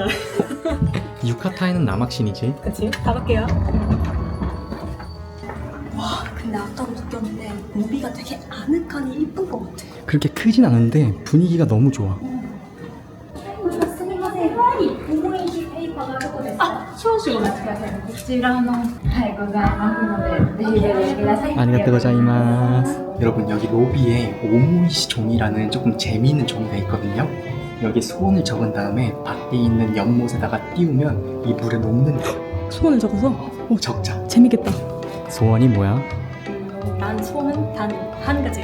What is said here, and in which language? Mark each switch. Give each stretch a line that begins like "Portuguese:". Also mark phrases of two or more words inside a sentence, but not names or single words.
Korean: 유카타에는 남학신이지. 그치? 가볼게요. 와, 근데 아까도 느꼈는데 무비가 되게 아늑하니 이쁜 것 같아. 그렇게 크진 않은데 분위기가 너무 좋아. 아,
Japanese: 少々お待ちください。こちらの、はい、ございますので、ぜひご利用ください。ありがとうございます.
Korean: 여러분, 여기 로비에 오모이시 종이라는 조금 재미있는 종이가 있거든요. 여기 소원을 적은 다음에 밖에 있는 연못에다가 띄우면 이 물에 녹는다. 소원을 적어서? 적자. 재밌겠다. 소원이 뭐야? 난 소원은 단 한 가지.